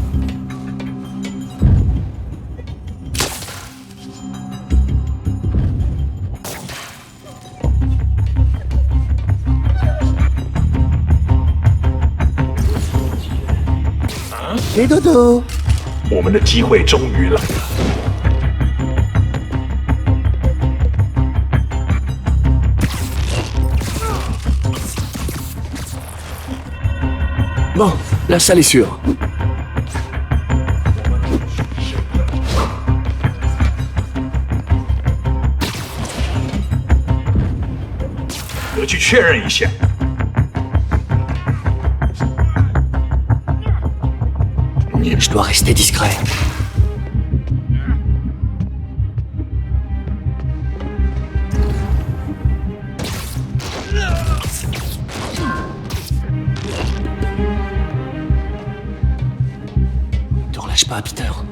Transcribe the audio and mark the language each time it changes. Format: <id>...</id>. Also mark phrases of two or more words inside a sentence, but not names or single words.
<fr>Et dodo.</fr> <zh>我们的机会终于来了。</zh> <fr>Bon, la salle est sûre.</fr> <zh>我去确认一下。</zh> <fr>Je dois rester discret. Te relâche pas, Peter.</fr>